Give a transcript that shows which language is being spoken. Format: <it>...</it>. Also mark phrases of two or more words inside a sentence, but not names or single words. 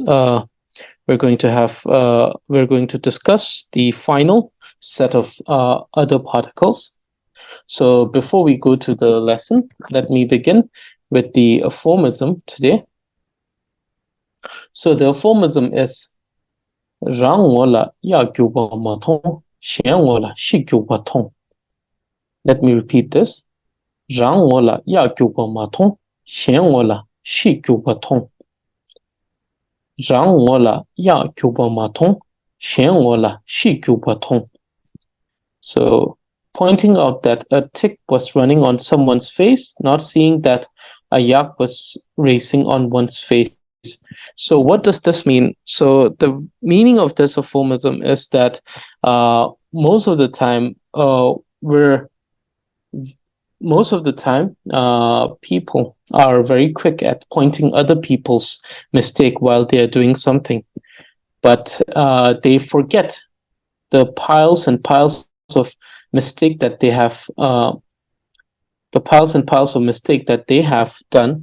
<en>We're going to discuss the final set of other particles. So before we go to the lesson, let me begin with the aphorism today. So the aphorism is</en> <bo>"རང་ ངོ་ ལ་ གཡག་ རྒྱུག་ པ་ མ་ མཐོང་, གཞན་ ངོ་ ལ་ ཤིག་ རྒྱུག་ པ་ མཐོང."</bo> <en>Let me repeat this.</en> <bo>"རང་ ངོ་ ལ་ གཡག་ རྒྱུག་ པ་ མ་ མཐོང་, གཞན་ ངོ་ ལ་ ཤིག་ རྒྱུག་ པ་ མཐོང." "རང་ ངོ་ ལ་ གཡག་ རྒྱུག་ པ་ མ་ མཐོང་, གཞན་ ངོ་ ལ་ ཤིག་ རྒྱུག་ པ་ མཐོང."</bo> <en>So pointing out that a tick was running on someone's face, not seeing that a yak was racing on one's face. So what does this mean? So the meaning of this aphorism is that most of the time people are very quick at pointing other people's mistake while they are doing something, but they forget the piles and piles of mistake that they have done.</en>